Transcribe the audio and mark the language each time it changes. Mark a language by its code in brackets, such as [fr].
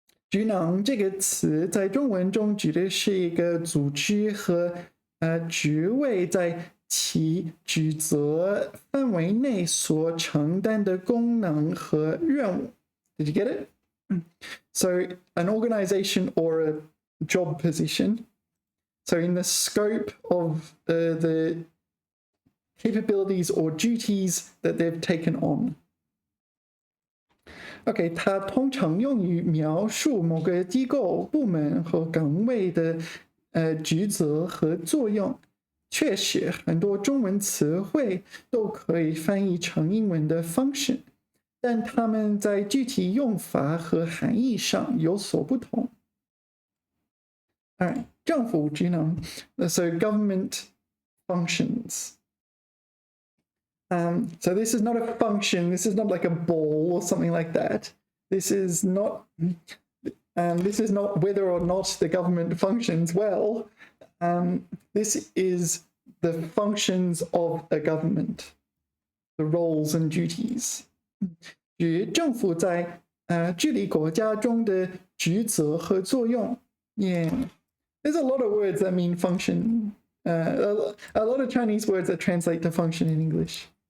[zh] 职能这个词在中文中指的是一个组织和职位在其职责范围内所承担的功能和任务。 [en] Did you get it? So an organization or a job position. So in the scope of the capabilities or duties that they've taken on. [zh] OK，它通常用于描述某个机构、部门和岗位的职责和作用。确实，很多中文词汇都可以翻译成英文的 function， 但它们在具体用法和含义上有所不同。 [en] Alright， 政府职能 ，so government functions. So this is not a function. This is not like a ball or something like that. This is not. This is not whether or not the government functions well. This is the functions of a government, the roles and duties. [zh] 指政府在治理国家中的职责和作用。 [en] Yeah, there's a lot of words that mean function. A lot of Chinese words that translate to function in English.